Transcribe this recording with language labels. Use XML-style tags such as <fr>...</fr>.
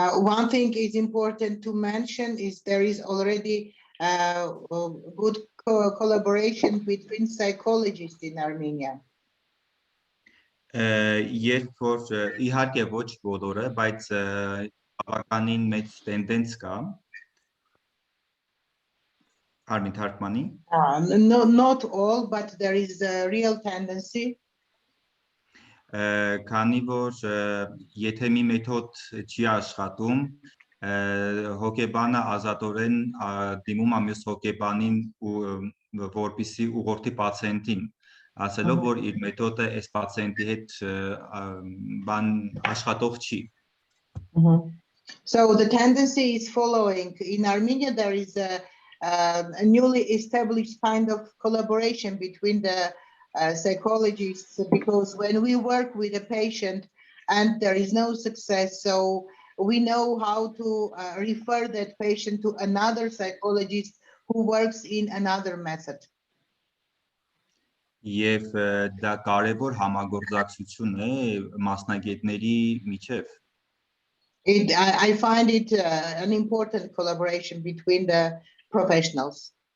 <en>One thing is important to mention is there is already good collaboration between psychologists in Armenia.</en> <hy>Երբ որ իհարկե ոչ բոլորը, բայց բավականին մեծ տենդենս կա։ Արմին թարգմանի։</hy> <en>Not all, but there is a real tendency.</en> <hy>Քանի որ եթե մի մեթոդ չի աշխատում, հոգեբանը ազատորեն դիմում է մյուս հոգեբանին որպեսզի ուղղորդի պացիենտին, ասելով որ իր մեթոդը այս պացիենտի հետ բան աշխատող չի։</hy> <en>So the tendency is following. In Armenia, there is a newly established kind of collaboration between the psychologists, because when we work with a patient and there is no success, so we know how to refer that patient to another psychologist who works in another method.</en> <hy>Եվ դա կարևոր համագործակցություն է մասնագետների միջև։</hy> <en>I find it an important collaboration between the professionals.</en>